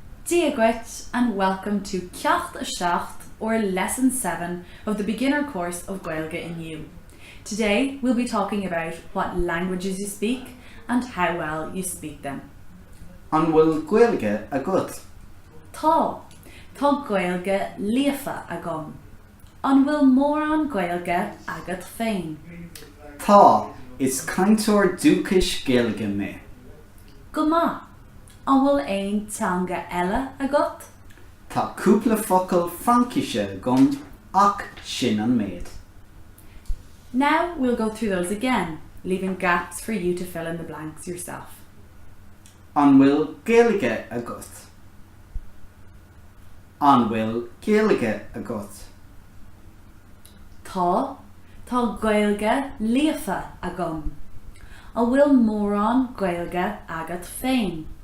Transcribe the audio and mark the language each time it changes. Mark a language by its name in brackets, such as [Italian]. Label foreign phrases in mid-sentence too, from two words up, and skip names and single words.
[English] Agat and welcome to [Irish] Ceacht a Seacht, [English] or Lesson 7 of the beginner course of Gaeilge Inniu. Today we'll be talking about what languages you speak and how well you speak them. [Irish] An bhfuil Gaeilge agat? Tá Gaeilge líofa agam. An bhfuil mórán Gaeilge agat féin. Tá is cainteoir dúchais Gaeilge maith. Go maith. An bhfuil teanga eile agat? Tá cúpla Fraincise agam ach sin an méid. [English] Now we'll go through those again, leaving gaps for you to fill in the blanks yourself. [Irish] An bhfuil Gaeilge agat? An bhfuil Gaeilge agat? Tá Gaeilge líofa agam. An bhfuil mórán Gaeilge agat féin.